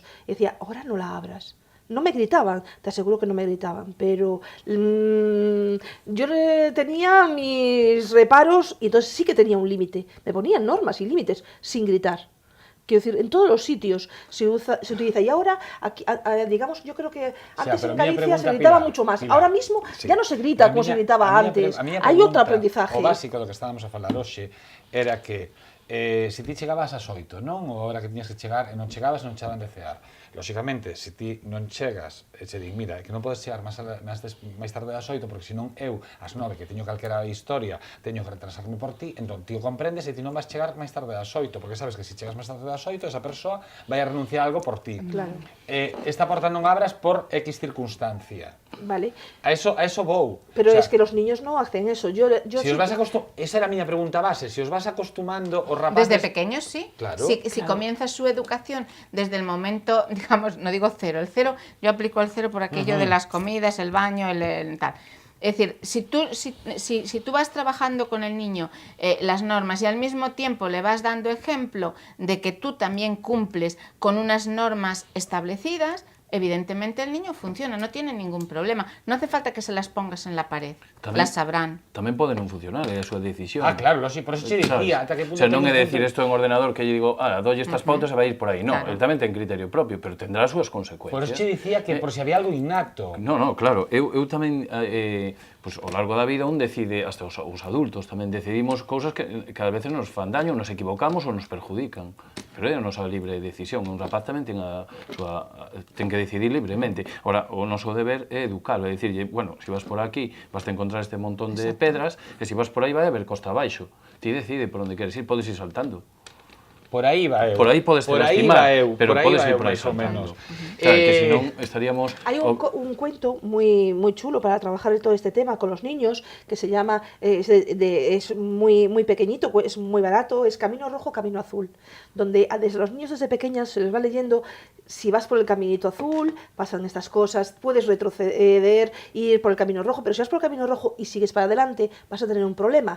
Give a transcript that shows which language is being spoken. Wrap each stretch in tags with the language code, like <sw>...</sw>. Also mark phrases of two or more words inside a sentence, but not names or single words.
<es>Y decía, ahora no la abras. No me gritaban, te aseguro que no me gritaban, pero yo tenía mis reparos y entonces sí que tenía un límite. Me ponían normas y límites sin gritar. Quiero decir, en todos los sitios se utiliza. Y ahora, aquí, digamos, yo creo que antes en Galicia se gritaba mucho más. Pilar, Ahora mismo sí. ya no se grita como se gritaba antes. Hay otro aprendizaje.</es> <gl>O básico do que estábamos a falar hoxe era que se ti chegabas ás 8, non? Ou a hora que tiñas que chegar e non chegabas, non chegaban de cear. Lóxicamente, se ti non chegas e che din, mira, que non podes chegar máis tarde das 8 porque senón eu, ás 9, que teño calquera historia, teño que retrasarme por ti, entón ti o comprendes e ti non vas chegar máis tarde das 8 porque sabes que se chegas máis tarde das 8 esa persoa vai a renunciar a algo por ti. Claro. Esta porta non abras por X circunstancia. Vale. A eso vou. Pero</gl> <es>O sea, es que los niños no hacen eso.</es> <gl>si os vas esa era a miña pregunta base, si os vas acostumando os rapaces...</gl> <es>Desde pequeños sí. Claro. Si comienza su educación desde el momento, digamos, no digo cero, el cero, yo aplico el cero por aquello de las comidas, el baño, el tal. Es decir, si tú vas trabajando con el niño las normas y al mismo tiempo le vas dando ejemplo de que tú también cumples con unas normas establecidas, evidentemente el niño funciona, no tiene ningún problema. No hace falta que se las pongas en la pared, las sabrán.</es> <gl>Tamén pode non funcionar, é a súa decisión. Ah, claro, sí, por eso che dicía, ata que punto...</gl> <es>O sea,</es> <gl>non é decir isto en ordenador que lle digo, dolle estas pautas e vai ir por aí. Non, Claro. el tamén ten criterio propio, pero tendrá as súas consecuencias. Por eso che dicía que por si había algo innato. No, claro, eu tamén pues, ao largo da vida un decide, hasta os adultos tamén decidimos cousas que a veces nos fan daño, nos equivocamos ou nos perjudican, pero é a nosa libre decisión. Un rapaz tamén ten que decidir libremente. Ora, o noso deber é educarlo, é dicirlle, bueno, se vas por aquí vas a encontrar este montón de pedras e se vas por aí vai a haber costa abaixo. Ti decide por onde queres ir, podes ir saltando. Por aí va eu. Por aí podes por aí estimar, va eu, pero por aí podes va ir eu por aí máis ou saltando. menos. Claro, que si non estaríamos...</gl> <es>Hay un cuento muy, muy chulo para trabajar todo este tema con los niños que se llama, es muy, muy pequeñito, es muy barato, es Camino Rojo, Camino Azul, donde desde los niños desde pequeños se les va leyendo, si vas por el caminito azul, pasan estas cosas, puedes retroceder, ir por el camino rojo, pero si vas por el camino rojo y sigues para adelante, vas a tener un problema.</es>